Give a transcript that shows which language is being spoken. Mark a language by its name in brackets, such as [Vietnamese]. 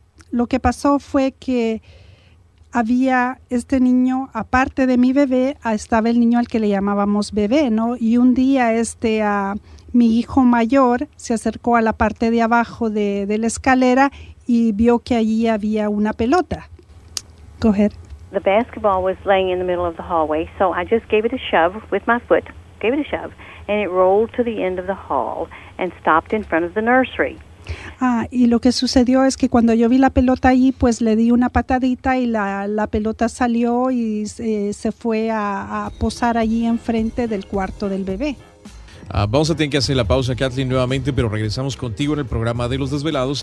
[Spanish] Lo que pasó fue que había niño, aparte de mi bebé, estaba el niño al que le llamábamos bebé, ¿no? Y un día mi hijo mayor se acercó a la parte de abajo de la escalera y vio que allí había una pelota. [English] Go ahead. The basketball was laying in the middle of the hallway, so I just gave it a shove with my foot, and it rolled to the end of the hall and stopped in front of the nursery. [Spanish] Y lo que sucedió es que cuando yo vi la pelota allí, pues le di una patadita y la pelota salió y se fue a posar allí enfrente del cuarto del bebé. Vamos a tener que hacer la pausa, Kathleen, nuevamente, pero regresamos contigo en el programa de Los Desvelados